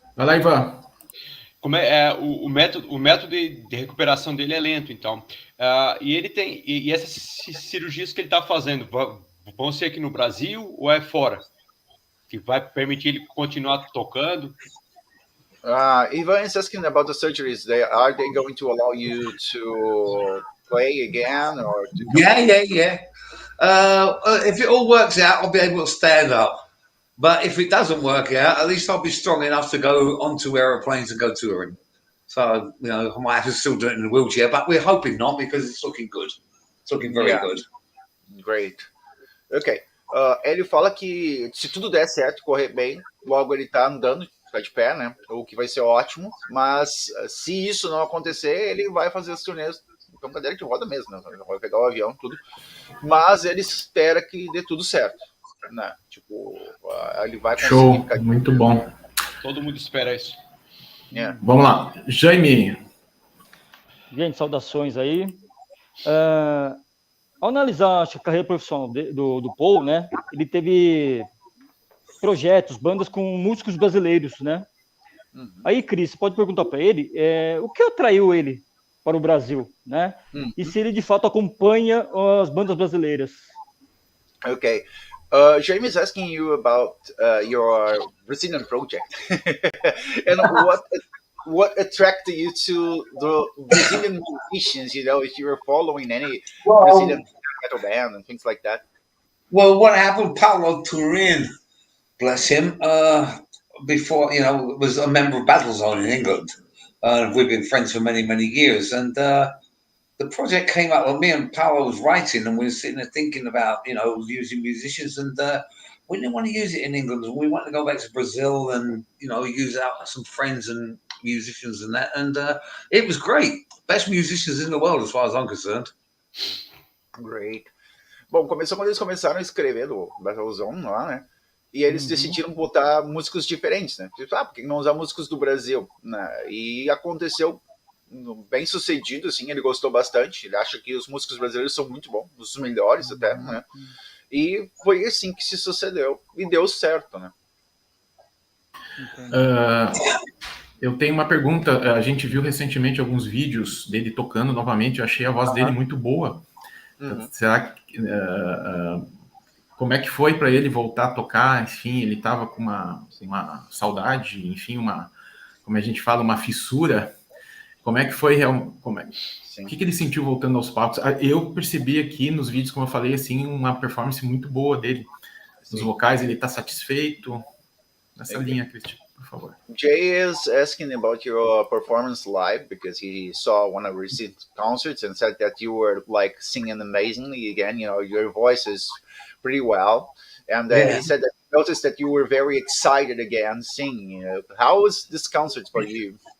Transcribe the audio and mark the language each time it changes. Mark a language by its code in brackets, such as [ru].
[pt] Vai lá, Ivan. Como o método de recuperação dele é lento, então. E ele tem. E essas cirurgias que ele está fazendo vão ser aqui no Brasil ou é fora? Que vai permitir ele continuar tocando? [en] Ivan is asking about the surgeries. Are they going to allow you to play again, or to Yeah. If it all works out, I'll be able to stand up. But if it doesn't work out, at least I'll be strong enough to go onto aeroplanes and go touring. So, I might have to still do it in a wheelchair, but we're hoping not, because it's looking good. It's looking very good. Great. Ok. [pt] Ele fala que se tudo der certo, correr bem, logo ele tá andando, tá de pé, né? O que vai ser ótimo. Mas se isso não acontecer, ele vai fazer as turnês com cadeira de roda mesmo, né? Vai pegar o avião, tudo. Mas ele espera que dê tudo certo. Né? Tipo, ele vai conseguir. Show, muito bom. Todo mundo espera isso. Vamos lá, Jaime. Gente, saudações aí. Ao analisar a carreira profissional do Paul, né? Ele teve projetos, bandas com músicos brasileiros, né? Aí, Cris, você pode perguntar para ele o que atraiu ele para o Brasil, né? E se ele de fato acompanha as bandas brasileiras. Ok. [en] Jaime is asking you about your Brazilian project and what attracted you to the Brazilian musicians. You know, if you were following any Brazilian Well, metal band and things like that. well, what happened? Paulo Turin, bless him, before, was a member of Battlezone in England. We've been friends for many, many years. And the project came up with me and Paolo was writing, and we were sitting there thinking about, using musicians. And we didn't want to use it in England. We wanted to go back to Brazil and, use out some friends and musicians and that. And it was great. Best musicians in the world, as far as I'm concerned. Great. [pt] Bom, começou quando eles começaram a escrever do Battlezone lá, né? E eles decidiram botar músicos diferentes, né? Tipo, por que não usar músicos do Brasil? Né? E aconteceu bem sucedido, assim, ele gostou bastante. Ele acha que os músicos brasileiros são muito bons, os melhores até, né? E foi assim que se sucedeu. E deu certo, né? Eu tenho uma pergunta. A gente viu recentemente alguns vídeos dele tocando novamente. Eu achei a voz dele muito boa. Será que... como é que foi para ele voltar a tocar? Enfim, ele estava com uma saudade, enfim, como a gente fala, uma fissura. Como é que foi? O que ele sentiu voltando aos palcos? Eu percebi aqui nos vídeos, como eu falei, assim, uma performance muito boa dele. Nos vocais, ele está satisfeito. Nessa linha, Cristian, por favor. [en] Jay is asking about your performance live because he saw one of your recent concerts and said that you were like singing amazingly again. You know, your voice is pretty well. And he said that he noticed that you were very excited again singing. You know, how was this concert for you?